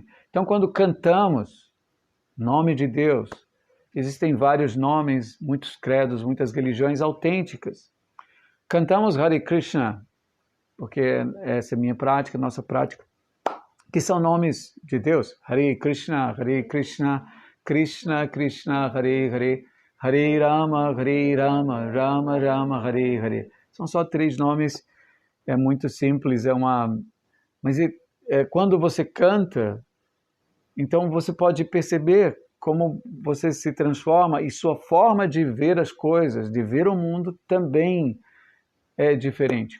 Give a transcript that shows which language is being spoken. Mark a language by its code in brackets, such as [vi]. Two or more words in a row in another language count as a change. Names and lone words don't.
[pt] Então, quando cantamos nome de Deus, existem vários nomes, muitos credos, muitas religiões autênticas. Cantamos Hare Krishna, porque essa é a minha prática, nossa prática, que são nomes de Deus. [sa] हरे कृष्ण, कृष्ण कृष्ण, हरे हरे, हरे राम, राम राम, हरे हरे. [pt] São só 3 nomes, é muito simples, mas quando você canta, então você pode perceber como você se transforma e sua forma de ver as coisas, de ver o mundo também é diferente.